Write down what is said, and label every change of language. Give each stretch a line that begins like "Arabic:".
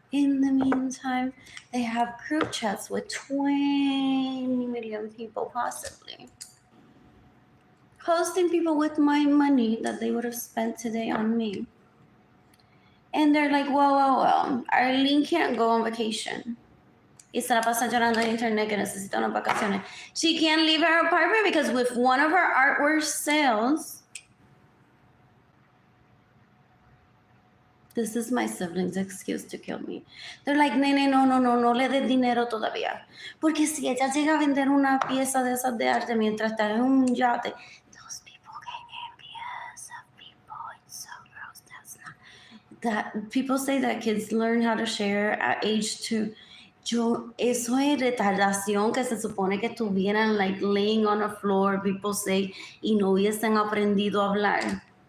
English: In the meantime, they have group chats with 20 million people possibly. Hosting people with my money that they would have spent today on me. And they're like, well, Arlene can't go on vacation.
Spanish: Y se la pasa llorando en internet que necesita unas vacaciones.
English: She can't leave her apartment because with one of her artwork sales, this is my siblings' excuse to kill me. They're like,
Spanish: nene, no le des dinero todavía. Porque si ella llega a vender una pieza de esas de arte mientras está en un yate,
English: those people get envious of people. It's so gross. That's not... That, people say that kids learn how to share at age 2.
Spanish: Eso es retardación que se supone que estuvieran
English: like laying on the floor, people say,
Spanish: y no hubiesen aprendido a hablar.